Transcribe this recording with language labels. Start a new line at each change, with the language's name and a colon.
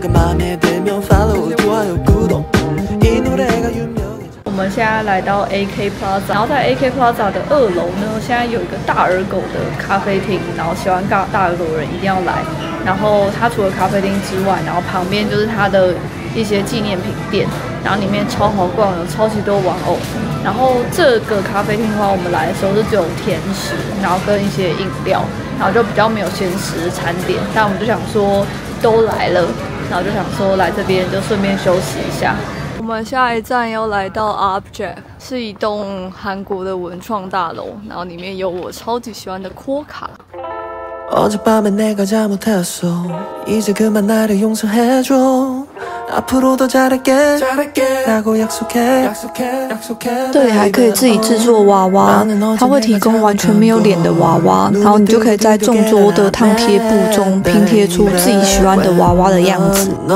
Korean: 내가 맘에 들면 follow 좋아요 구독. 이 노래가 유명해.
Chinese: 我們現在來到 AK Plaza， 然後在 AK Plaza 的2樓呢，現在有一個大耳狗的咖啡廳，然後喜歡大耳狗的人一定要來。然後它除了咖啡廳之外，然後旁邊就是它的一些紀念品店，然後裡面超好逛，有超級多玩偶。然後這個咖啡廳的話，我們來的時候是只有甜食，然後跟一些飲料。然後就比較沒有鮮食的餐點，但我們就想說都來了，然後就想說來這邊就順便休息一下。我們下一站要來到 Object， 是一棟韓國的文創大樓，然後裡面有我超級喜歡的코卡。
Korean: 어젯밤에 내가 잘못했어 이제 그만 나를 용서해줘 앞으로도 잘할게 라고 약속해
Chinese: 這裡還可以自己製作娃娃，它會提供完全沒有臉的娃娃，然後你就可以在眾多的燙貼布中拼貼出自己喜歡的娃娃的樣子。